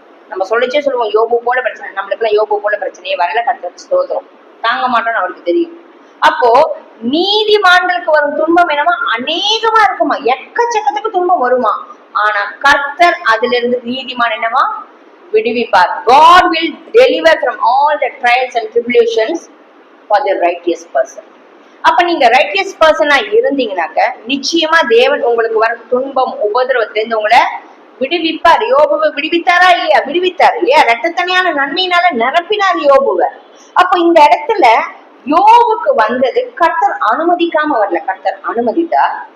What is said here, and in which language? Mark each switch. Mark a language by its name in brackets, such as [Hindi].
[Tamil] நம்ம சொல்லிச்சே சொல்லுவோம் யோபு போல பிரச்சனை, நம்மளுக்கு எல்லாம் யோபு போல பிரச்சனையே வரல, கர்த்தருக்கு ஸ்தோத்திரம். தாங்க மாட்டோம்னு அவருக்கு தெரியும். அப்போ நீதிமான்களுக்கு வரும் துன்பம் என்னமா அநேகமா இருக்குமா, எக்கச்சக்கத்துக்கு துன்பம் வருமா. ஆனா கர்த்தர் அதுல இருந்து நீதிமான் என்னமா விடுவிப்பார். [English] God will deliver from all the trials and tribulations for the righteous person. [Tamil] அப்ப நீங்க [English] righteous பர்சனா [Tamil] இருந்தீங்கன்னாக்க நிச்சயமா தேவன் உங்களுக்கு வர துன்பம் உபதிரவத்துல இருந்து உங்களை விடுவிப்பார். யோபுவை விடுவித்தாரா இல்லையா? விடுவித்தார் இல்லையா? இரட்டத்தனையான நன்மையினால நிரப்பினார் யோபுவை. அப்ப இந்த இடத்துல யோபுக்கு வந்தது கர்த்தர் அனுமதிக்காம வரல, கர்த்தர் அனுமதித்தார்.